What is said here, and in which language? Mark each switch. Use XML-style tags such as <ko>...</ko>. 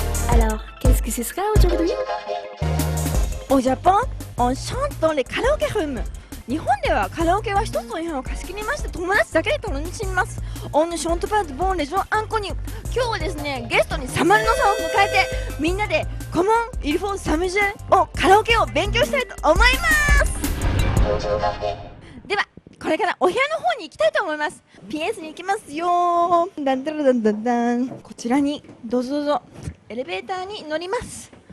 <fr>Alors, qu'est-ce que ce sera aujourd'hui? Au Japon, on chante dans les karaoké rooms.</fr> <ja>日本ではカラオケは一つの部屋を貸し切りまして友達だけで楽しみます。</ja> <fr>On ne chante pas devant les gens inconnus.</fr> <ja>今日はですね、ゲストにサマルノさんを迎えてみんなで</ja> <fr>Comment il faut s'amuser</fr> <ja>をカラオケを勉強したいと思います。では、これからお部屋の方に行きたいと思います。PS に行きますよ。ダンダラダンダンダン。こちらにどうぞどうぞエレベーターに乗ります。</ja>